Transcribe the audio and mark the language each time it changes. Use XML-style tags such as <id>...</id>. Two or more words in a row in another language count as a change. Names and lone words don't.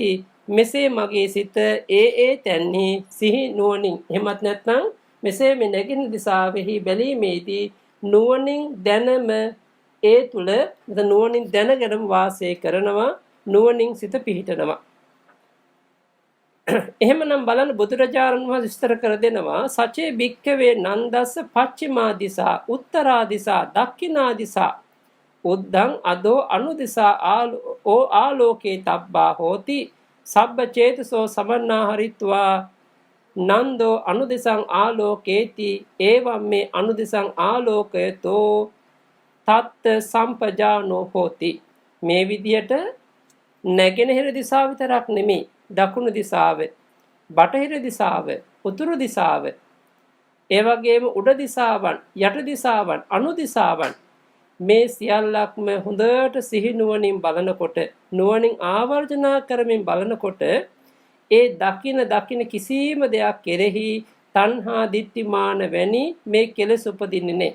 <si>මෙසේ මගේ සිත ඒ තැන්හි සිහි නුවණින්, එහෙමත් නැත්නම් මෙසේ මේ නැගෙනහිර දිසාවෙහි බැලීමේදී නුවණින් දැනම ඒ තුල නුවණින් දැනගෙනම වාසය කරනවා, නුවණින් සිත පිහිටනවා. එහෙමනම් බලන්න බුදුරජාණන් වහන්සේ විස්තර කර දෙනවා</si> <pi>සචේ භික්ඛවේ නන්දස්ස පච්චිමා දිසා උත්තරා දිසා දක්ඛිනා දිසා උද්දං අදෝ අනුදිසා ආලෝකේ තබ්බා හෝති සබ්බ චේතසෝ සමන්නාහරිත්වා නන්දෝ අනුදිසං ආලෝකේති එවම් මේ අනුදිසං ආලෝකයතෝ තත්ත සම්පජානෝ හෝති.</pi> <si>මේ විදියට නැගෙනහිර දිසාව විතරක් නෙමෙයි, දකුණු දිසාව, බටහිර දිසාව, උතුරු දිසාව, ඒ වගේම උඩ දිසාවන්, යට දිසාවන්, අනු දිසාවන්, මේ සියල්ලක්ම හොඳට සිහි නුවණින් බලනකොට, නුවණින් ආවර්ජනා කරමින් බලනකොට ඒ දකින කිසිම දෙයක් කෙරෙහි තණ්හා දිට්ඨිමාන වැනි මේ කෙලෙස් උපදින්නේ නැහැ.</si>